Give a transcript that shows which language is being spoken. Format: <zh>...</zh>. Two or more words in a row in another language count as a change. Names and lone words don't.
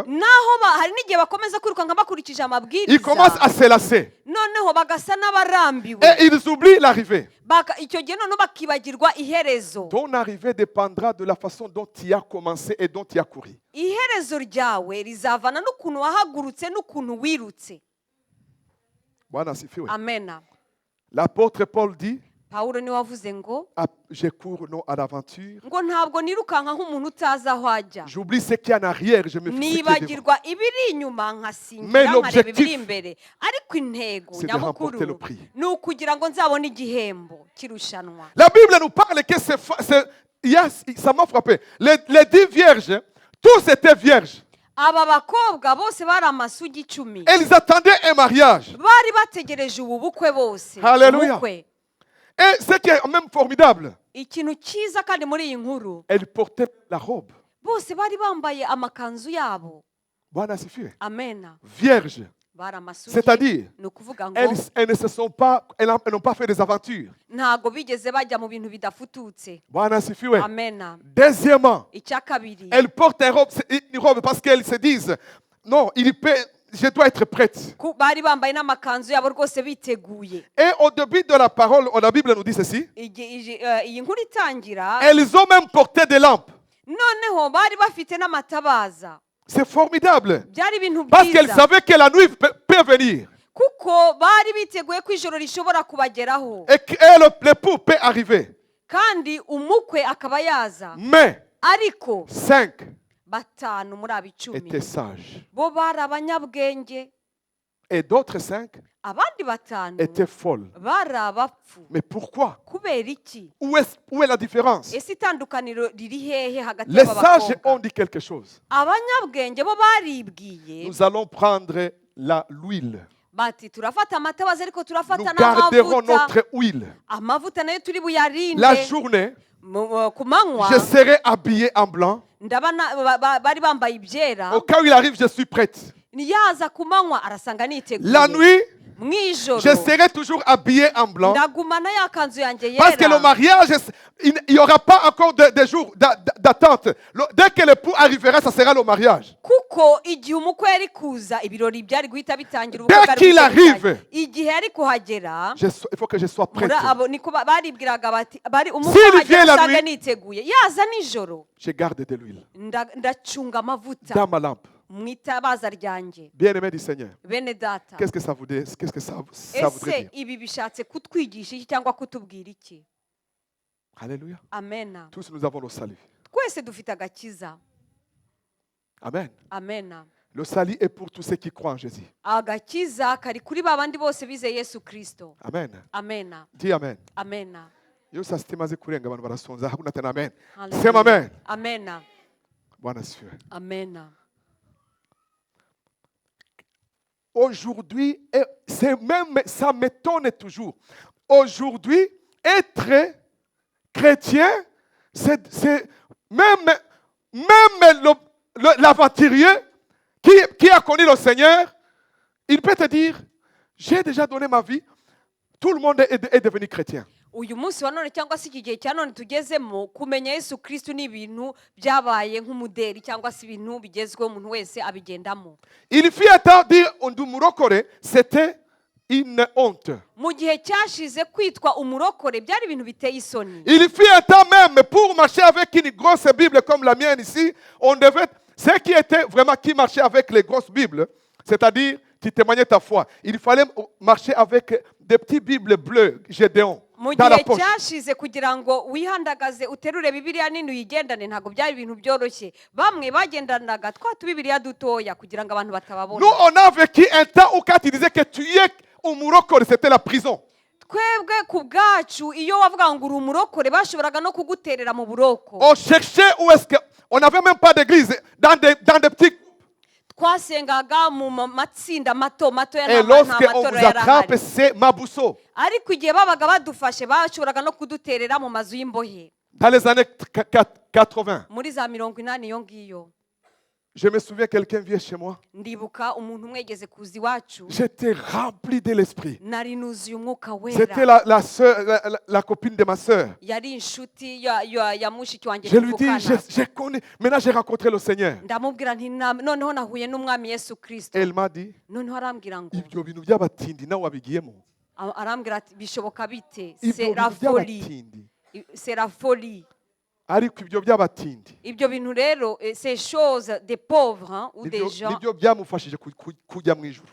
<rw>Naho hari n'igihe bakomeza kwirukanka bakurikije</rw> <fr>ils commencent</fr> <rw>amabwiriza,</rw> <fr>à se lasser.</fr> <rw>noneho bagasa n'abarambiwe,</rw> <fr>Et ils oublient l'arrivée.</fr> <rw>icyo gihe noneho bakibagirwa iherezo.</rw> <fr>Ton arrivée dépendra de la façon dont tu as commencé et dont tu as couru.</fr> <rw>Iherezo ryawe rizavana n'ukuntu wahagurutse n'ukuntu wirutse.</rw> <sw>Bwana asifiwe. Amen.</sw> <fr>L'apôtre Paul dit,</fr> <rw>Pawulo niwe wavuze ngo</rw> <fr>je cours non à l'aventure.</fr> <rw>ntabwo nirukanka nk'umuntu utazi aho ajya,</rw> <fr>J'oublie ce qui est en arrière, je me fixe ce qui est devant.</fr> <rw>nibagirwa ibiri inyuma</rw> <fr>Mais</fr> <rw>nkasingira nkareba</rw> <fr>l'objectif,</fr> <rw>ibiri imbere, ariko intego</rw> <fr>c'est de remporter le</fr> <rw>nyamukuru</rw> <fr>prix.</fr> <rw>ni ukugira ngo nzabone igihembo cy'irushanwa.</rw> <fr>La Bible nous parle que ça m'a frappé. Les 10 vierges, tous étaient vierges.</fr> <rw>Aba bakobwa bose bari amasugi 10,</rw> <fr>Elles attendaient un mariage.</fr> <rw>bari bategereje ubu bukwe bose. Hallelujah. Ubukwe.</rw> <fr>Et ce qui est même formidable,</fr> <rw>Ikintu cyiza kandi muri iyi nkuru,</rw> <fr>elles portaient la robe.</fr> <rw>bose bari bambaye amakanzu yabo.</rw> <sw>Bwana asifiwe. Amen.</sw> <fr>Vierges.</fr> <rw>Bari amasugi.</rw> <fr>C'est-à-dire,</fr> <rw>ni ukuvuga ngo</rw> <fr>elles n'ont pas fait des aventures.</fr> <rw>ntago bigeze bajya mu bintu bidafututse.</rw> <sw>Bwana asifiwe. Amen.</sw> <fr>Deuxièmement,</fr> <rw>Icya kabiri,</rw> <fr>elles portent une robe parce qu'elles se disent, non, je dois être prête.</fr> <rw>bari bambaye n'amakanzu yabo rwose biteguye.</rw> <fr>Et au début de la parole, la Bible nous dit ceci.</fr> <rw>Iyi nkuru itangira,</rw> <fr>Elles ont même porté des lampes.</fr> <rw>noneho bari bafite n'amatabaza.</rw> <fr>C'est formidable.</fr> <rw>Byari ibintu</rw> <fr>Parce qu'elles</fr> <rw>byiza</rw> <fr>savaient que la nuit peut venir.</fr> <rw>kuko bari biteguye ko ijoro rishobora kubageraho</rw> <fr>Et que l'époux peut arriver.</fr> <rw>kandi umukwe akaba yaza.</rw> <fr>Mais</fr> <rw>Ariko 5 batanu muri abo 10</rw> <fr>étaient sages.</fr> <rw>bo bari abanyabwenge,</rw> <fr>Et d'autres 5</fr> <rw>abandi batanu</rw> <fr>étaient folles.</fr> <rw>bari abapfu.</rw> <fr>Mais pourquoi?</fr> <rw>Kubera iki?</rw> <fr>Où est la différence?</fr> <rw>Ese itandukaniro riri hehe hagati</rw> <fr>Les</fr> <rw>y'aba</rw> <fr>sages ont</fr> <rw>bakobwa?</rw> <fr>dit quelque chose.</fr> <rw>Abanyabwenge bo baribwiye</rw> <fr>Nous allons prendre l'huile.</fr> <rw>bati turafata amatabaza ariko</rw> <fr>Nous</fr> <rw>turafata</rw> <fr>garderons</fr> <rw>n'amavuta.</rw> <fr>notre huile.</fr> <rw>Amavuta nayo turi buyarinde.</rw> <fr>La journée,</fr> <rw>Ku manywa</rw> <fr>je serai habillé en blanc.</fr> <rw>bari bambaye ibyera.</rw> <fr>Au cas où il arrive, je suis prête.</fr> <rw>Yaza ku manywa arasanga niteguye.</rw> <fr>La nuit,</fr> <rw>mu ijoro</rw> <fr>je serai toujours habillé en blanc.</fr> <rw>ndagumana ya kanzu yanjye</rw> <fr>Parce que le</fr> <rw>yera.</rw> <fr>mariage, il n'y aura pas encore de jours d'attente. Dès que l'époux arrivera, ça sera le mariage.</fr> <rw>Kuko igihe umukwe yari kuza ibirori byari guhita bitangira.</rw> <fr>Dès</fr> <rw>ubukwe bwari</rw> <fr>qu'il</fr> <rw>guhita</rw> <fr>arrive,</fr> <rw>bitangira. Igihe yari kuhagera</rw> <fr>Il faut que je sois prête.</fr> <rw>niko baribwiraga bati umukwe</rw> <fr>S'il vient</fr> <rw>ahagera</rw> <fr>la</fr> <rw>usanga</rw> <fr>nuit,</fr> <rw>niteguye. Yaza nijoro</rw> <fr>Je garde de l'huile</fr> <rw>ndacunga amavuta</rw> <fr>dans ma lampe.</fr> <rw>mu itabaza ryanjye.</rw> <fr>Bien-aimé du Seigneur,</fr> <rw>Bene data,</rw> <fr>qu'est-ce que ça voudrait, qu'est-ce que ça voudrait</fr> <rw>ese</rw> <fr>dire?</fr> <rw>ibi bishatse kutwigisha iki cyangwa kutubwira iki?</rw> <fr>Alléluia.</fr> <rw>Amena.</rw> <fr>Tous nous avons le salut.</fr> <rw>Twese dufite agakiza.</rw> <fr>Amen.</fr> <rw>Amena.</rw> <fr>Le salut est pour tous ceux qui croient en Jésus.</fr> <rw>Agakiza kari kuri babandi bose bizeye Yesu Kristo.</rw> <fr>Amen.</fr> <rw>Amena.</rw> <fr>Dis Amen.</fr> <rw>Amena. Iyo saa sita imaze kurenga abantu barasonza</rw> <sw>hakuna tena amen.</sw> <rw>Hallelujah.</rw> <sw>Sema amen.</sw> <rw>Amena.</rw> <sw>Bwana asifiwe.</sw> <rw>Amena.</rw> <fr>Aujourd'hui, et c'est même, ça m'étonne toujours. Aujourd'hui, être chrétien, c'est même l'aventurier qui a connu le Seigneur, il peut te dire, j'ai déjà donné ma vie, tout le monde est devenu chrétien.</fr> <rw>Uyu munsi wa none cyangwa se iki gihe cya none tugezemo kumenya Yesu Kristo ni ibintu byabaye nk'umuderi cyangwa se ibintu bigezweho umuntu wese abigendamo.</rw> <fr>Il fut un temps dire</fr> <rw>undi murokore,</rw> <fr>c'était une honte.</fr> <rw>Mu gihe cyashize kwitwa umurokore byari ibintu biteye isoni.</rw> <fr>Il fut un temps même pour marcher avec une grosse Bible comme la mienne ici, on devait, ceux qui étaient vraiment qui marchaient avec les grosses Bibles, c'est-à-dire qui témoignaient ta foi, il fallait marcher avec des petites Bibles bleues, Gédéon.</fr> <rw>Mu gihe cyashize kugira ngo wihandagaze uterure Bibiliya nini uyigendane ntabwo byari ibintu byoroshye. Bamwe bagendanaga twa tubibiriya dutoya kugira ngo abantu batababona.</rw> <fr>Nous, on a vécu un temps où quand il disait que tu es umurokore, c'était la prison.</fr> <rw>Twebwe ku bwacu iyo wavuga ngo uri umurokore bashoboraga no kuguterera mu buroko.</rw> <fr>On cherchait où est-ce que... On n'avait même pas d'église, dans des petits...</fr> <rw>Twasengaga mu matsinda mato</rw> <fr>Et lorsqu'on vous attrape, c'est Mabousso.</fr> <rw>ariko igihe babaga badufashe bashoboraga no kuduterera mu mazu y'imbohe.</rw> <fr>Dans les années 80,</fr> <rw>Muri za 80 iyo ngiyo.</rw> <fr>je me souviens, quelqu'un vient chez moi.</fr> <rw>Ndibuka umuntu umwegeze kuza iwacu.</rw> <fr>J'étais rempli de l'esprit.</fr> <rw>Nari nuzuye umwuka</rw> <fr>C'était</fr> <rw>wera.</rw> <fr>la copine de ma sœur.</fr> <rw>Yari inshuti ya mushiki wanjye</rw> <fr>Je lui dis,</fr> <rw>tuvukana.</rw> <fr>j'ai connu. Maintenant, j'ai rencontré le Seigneur.</fr> <rw>Ndamubwira nti noneho nahuye n'umwami Yesu Kristo.</rw> <fr>Elle m'a dit,</fr> <rw>Noneho arambwira ngo ibyo bintu by'abatindi nawe wabigiyemo. arambwira ati bishoboka bite? Ibyo</rw> <fr>C'est</fr> <rw>bintu</rw> <fr>la folie.</fr> <rw>by'abatindi.</rw> <fr>C'est la folie.</fr> <rw>Ariko ibyo by'abatindi. Ibyo bintu rero</rw> <fr>ces choses des pauvres hein, ou des gens</fr> <rw>Nibyo byamufashije kujya mu ijuru.</rw>